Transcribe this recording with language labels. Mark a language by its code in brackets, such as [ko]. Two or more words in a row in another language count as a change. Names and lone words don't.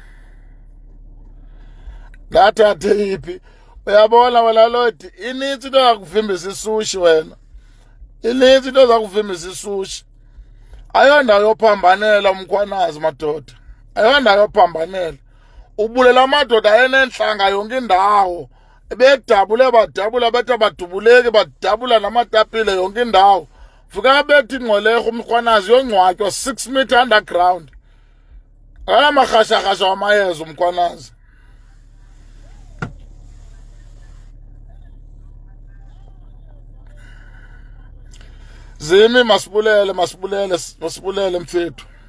[xh] Ndathathe yiphi? Uyabona wena Lodi, inintsi into yakuvimbisa isushi wena. Inintsi into zakuvimbisa isushi. Ayondawo yophambanela umkhwanazi madoda. Ayondawo yophambanela. Ubulela amadoda ayenentlanga yonke indawo. Bedabule badabula betha badubuleki badabula namatapile yonke indawo. Fika bethi ingqolekho umkhwanazi yongcwatywa 6 [en] meter underground. [xh] Akala marhashahasha wamayeza umkhwanazi. Zimi masibulele mfethu.